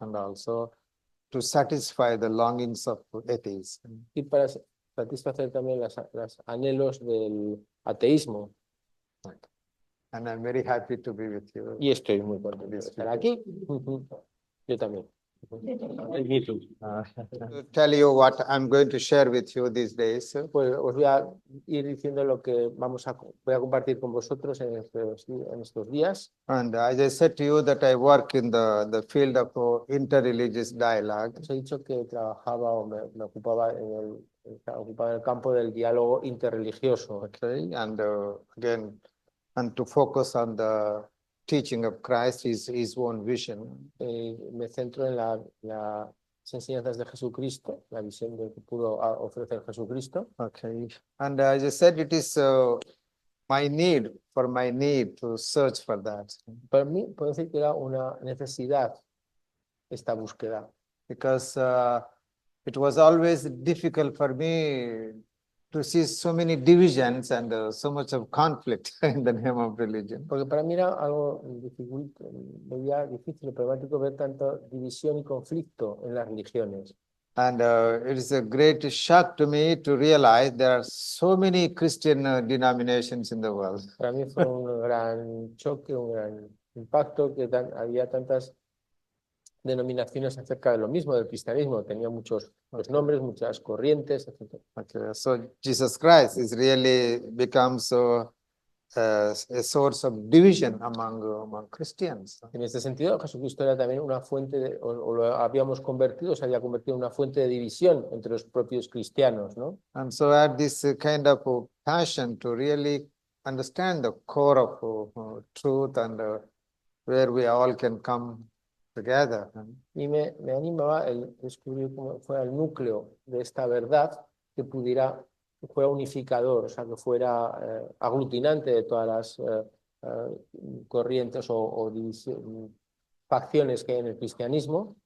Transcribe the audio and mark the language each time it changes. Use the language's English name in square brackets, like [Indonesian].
[English] and also to satisfy the longings of atheists. [Spanish] y para satisfacer también los anhelos del ateísmo. [English] And I'm very happy to be with you. [Spanish] Y estoy muy contento de estar aquí. Yo también. [English] Me too. To tell you what I'm going to share with you these days. [Spanish] Pues os voy a ir diciendo lo que voy a compartir con vosotros en estos días. [English] And as I said to you that I work in the field of interreligious dialogue. [Spanish] Os he dicho que trabajaba o me ocupaba en el campo del diálogo interreligioso. [English] Okay, and again, and to focus on the teaching of Christ, his own vision. [Spanish] Me centro en las enseñanzas de Jesucristo, la visión de que pudo ofrecer Jesucristo. [English] Okay, and as I said, it is my need to search for that. [Spanish] Para mí, puedo decir que era una necesidad esta búsqueda, [English] because it was always difficult for me to see so many divisions and so much of conflict in the name of religion. [Spanish] porque para mí era algo veía difícil, problemático ver tanta división y conflicto en las religiones. [English] And it is a great shock to me to realize there are so many Christian denominations in the world. [Spanish] Para mí fue un gran choque, un gran impacto que había tantas denominaciones acerca de lo mismo del cristianismo, tenía muchos nombres, muchas corrientes, etc. [English] Okay, so Jesus Christ is really becomes a source of division among Christians. [Spanish] En este sentido, Jesucristo era también una fuente, o lo habíamos convertido, se había convertido en una fuente de división entre los propios cristianos, ¿no? [English] And so I had this kind of passion to really understand the core of truth and where we all can come together. [Spanish] Y me animaba el descubrir cómo fuera el núcleo de esta verdad que fuera unificador, o sea, que fuera aglutinante de todas las corrientes o facciones que hay en el cristianismo.